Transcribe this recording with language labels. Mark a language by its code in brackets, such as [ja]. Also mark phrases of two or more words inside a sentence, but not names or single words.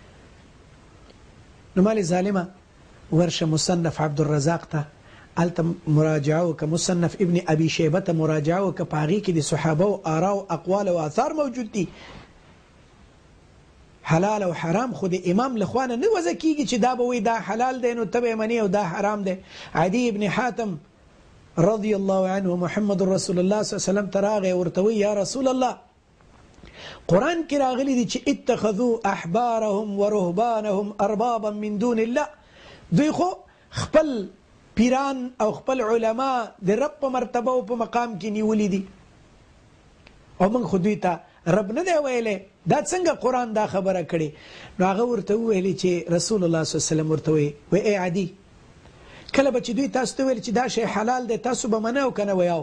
[ps] نو مالې ظالمه ورشه مصنف عبدالرزاق ته، هلته مراجعه وکړه، مصنف ابن ابي شیبه ته مراجعه وکړه، په هغې کې د صحابه او آرا او اقوال او آثار موجود دي. حلال او حرام خو د امام لخوا نه وضع کیږي چې دا به وایي دا حلال دی نو ته به یې منې او دا حرام دی. عدي ابن حاتم [ar] رضی الله عنه [ps] محمد رسول الله [ar] صلی الله علیه وسلم [ps] ته راغی، ورته وایي یا رسول الله، قرآن کې راغلی دی چې [ar] اتخذوا احبارهم ورهبانهم اربابا من دون الله. [ps] دوی خو خپل پیران او خپل علما د رب په مرتبه او په مقام کې نیولی دي، او موږ خو دوی ته رب نه دی ویلی. دا څنګه قرآن دا خبره کړې؟ نو هغه ورته وویلې چې رسول الله [ar] صلی الله علیه وسلم [ps] ورته وایي ای عدي، کله به چې دوی تاسو ته ویل چې دا شی حلال دی تاسو به منه او که نه ویاو؟